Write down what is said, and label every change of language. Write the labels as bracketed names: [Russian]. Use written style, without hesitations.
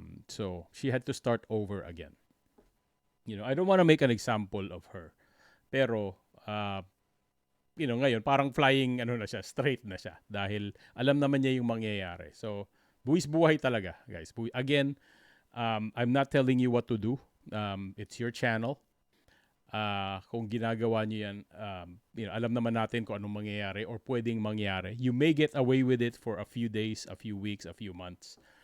[English] So she had to start over again. I don't want to make an example of her. [Filipino] Pero ngayon parang flying na siya, straight na siya dahil alam naman niya yung mangyayari. So buwis buhay talaga, guys. [English] Again, I'm not telling you what to do. It's your channel. [Filipino] Kung ginagawa niyo yan, alam naman natin kung anong mangyayari or pwedeng mangyari. [English] You may get away with it for a few days, a few weeks, a few months.